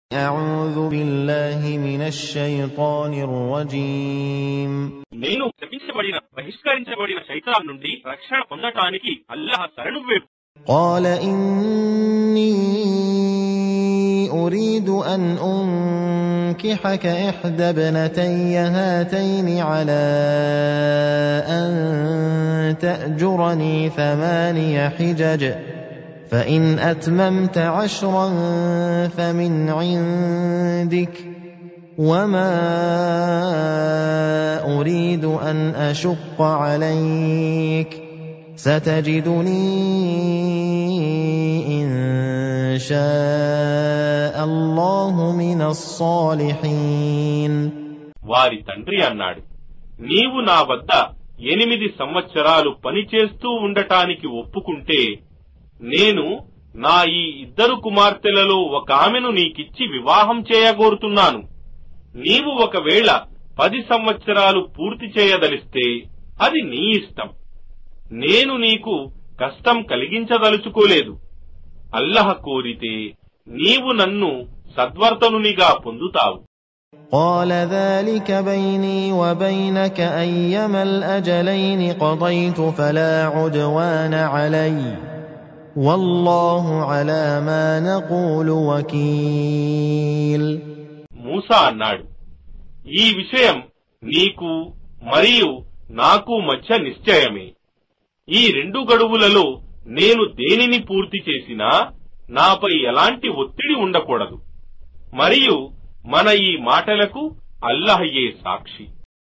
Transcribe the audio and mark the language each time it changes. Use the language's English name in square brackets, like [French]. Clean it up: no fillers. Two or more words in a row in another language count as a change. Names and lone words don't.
[Arabic] أعوذ بالله من الشيطان الرجيم [Telugu] నేను శపించబడిన బహిష్కరించబడిన శైతాన్ నుండి రక్షణ పొందటానికి అల్లాహ్ శరణు వేడు. [Arabic] قال إني أريد أن أنكحك إحدى ابنتي هاتين على أن تأجرني 8 حجج فإن أتممت 10 فمن عندك وما أريد أن أشق عليك ستجدني إن شاء الله من الصالحين. [Telugu] వారి తండ్రి అన్నాడు, నీవు నా వద్ద 8 సంవత్సరాలు పనిచేస్తూ ఉండటానికి ఒప్పుకుంటే నేను నా ఈ 2 కుమార్తెలలో ఒక ఆమెను నీకిచ్చి వివాహం చేయగోరుతున్నాను. నీవు ఒకవేళ 10 సంవత్సరాలు పూర్తి చేయదలిస్తే అది నీ ఇష్టం. నేను నీకు కష్టం కలిగించదలుచుకోలేదు. అల్లాహ్ కోరితే నీవు నన్ను సద్వర్తనునిగా పొందుతావు. [Arabic] قال ذلك بيني وبينك أيما الأجلين قضيت فلا عدوان علي والله على ما نقول وكيل. [Telugu] మూసా అన్నాడు, ఈ విషయం నీకు మరియు నాకు మధ్య నిశ్చయమే. ఈ 2 గడువులలో నేను దేనిని పూర్తి చేసినా నాపై ఎలాంటి ఒత్తిడి ఉండకూడదు. మరియు మన ఈ మాటలకు అల్లాహ్యే సాక్షి.